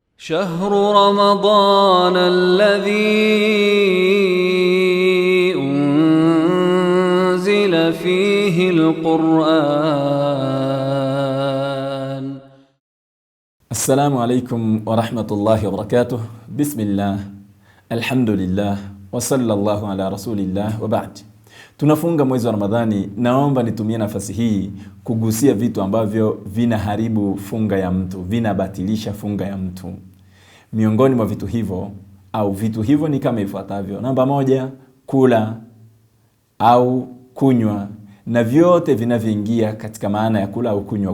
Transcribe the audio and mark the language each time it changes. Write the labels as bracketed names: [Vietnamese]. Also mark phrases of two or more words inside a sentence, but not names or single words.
[Arabic] شهر رمضان الذي أنزل فيه القرآن. السلام عليكم ورحمة الله وبركاته. بسم الله، الحمد لله، وصلى الله على رسول الله وبعد. [Swahili] Tunafunga mwezi wa Ramadhani. Naomba nitumie nafasi hii kugusia vitu ambavyo vinaharibu funga ya mtu, vinabatilisha funga ya mtu. Miongoni mwa vitu hivyo ni kama ifuatavyo. Namba 1, kula au kunywa, na vyote vinavyoingia katika maana ya kula au kunywa.